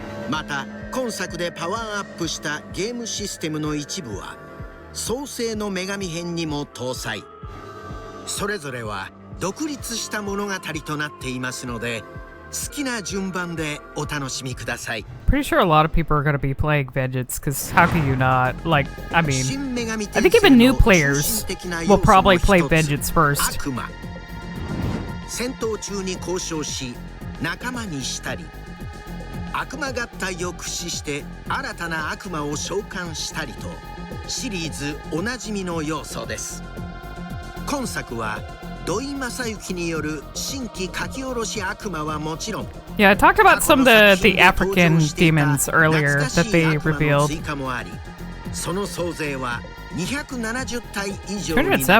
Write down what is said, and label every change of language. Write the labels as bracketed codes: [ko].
[ja] また今作でパワーアップしたゲームシステムの一部は創世の女神編にも搭載。それぞれは独立した物語となっていますので好きな順番でお楽しみください。 [en] Pretty sure a lot of people are going to be playing Vengeance, because how can you not? Like, I mean, I think even new players will probably play Vengeance first. [ja] 戦闘中に交渉し仲間にしたり悪魔合体を駆使して新たな悪魔を召喚したりとシリーズおなじみの要素です。今作は土井正幸による新規書き下ろし悪魔はもちろん [en] Yeah, I talked about some of the African demons earlier that they revealed. [ja] その総勢は270体以上になりました。